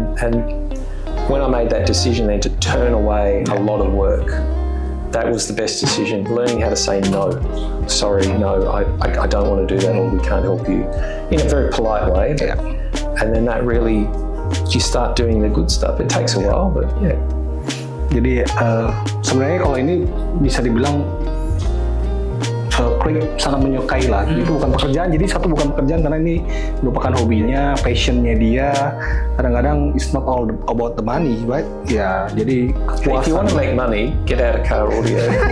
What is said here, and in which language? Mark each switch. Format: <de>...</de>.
<en>And when I made that decision then to turn away a lot of work, that was the best decision. Learning how to say no. Sorry, no, I don't want to do that, or we can't help you, in a very polite way. And then that really, you start doing the good stuff. It takes a while, but</en> <id>Jadi sebenarnya kalau ini bisa dibilang Klik sangat menyukai lah. Itu bukan pekerjaan, jadi satu bukan pekerjaan karena ini merupakan hobinya, passionnya dia. Kadang-kadang</id> <en>it's not all about the money, right?</en> <id>Ya, jadi kepuasan.</id> <en>If you want to make money, get out of car audio.</en>